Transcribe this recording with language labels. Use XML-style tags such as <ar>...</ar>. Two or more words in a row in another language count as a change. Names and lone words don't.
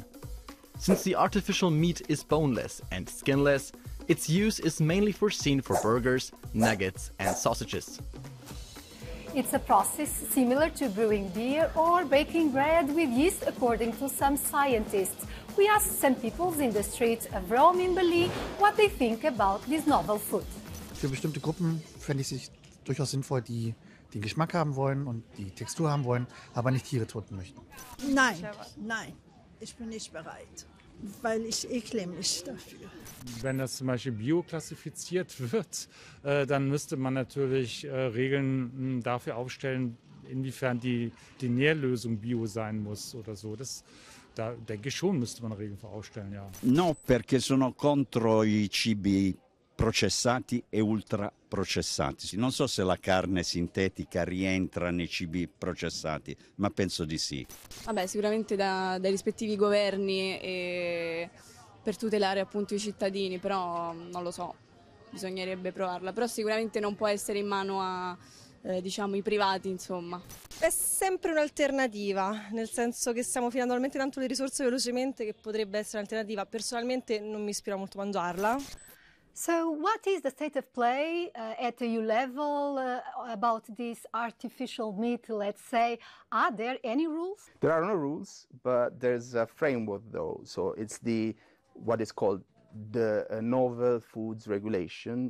<en>Since the artificial meat is boneless and skinless, its use is mainly foreseen for burgers, nuggets and sausages. It's a process similar to brewing beer or baking bread with yeast, according to some scientists. We asked some people in the streets of Rome in Berlin what they think about this novel food.</en> <de>Für bestimmte Gruppen fände ich es durchaus sinnvoll, die den Geschmack haben wollen und die Textur haben wollen, aber nicht Tiere töten möchten. Nein, ich bin nicht bereit, weil ich ekle mich dafür. Wenn das zum Beispiel bio klassifiziert wird, dann müsste man natürlich Regeln dafür aufstellen, inwiefern die Nährlösung bio sein muss oder so. Da denke ich schon, müsste man Regeln für aufstellen, ja.</de> <it>No, perché sono contro i cibi processati e ultraprocessati. Non so se la carne sintetica rientra nei cibi processati, ma penso di sì. Vabbè, sicuramente dai rispettivi governi e per tutelare appunto i cittadini, però non lo so, bisognerebbe provarla. Però sicuramente non può essere in mano a diciamo i privati, insomma. È sempre un'alternativa, nel senso che stiamo finendo talmente tanto le risorse velocemente che potrebbe essere un'alternativa. Personalmente non mi ispira molto mangiarla.</it> <en>So what is the state of play at EU level about this artificial meat, let's say? Are there any rules? There are no rules, but there's a framework though. So it's what is called the novel foods regulation.</en>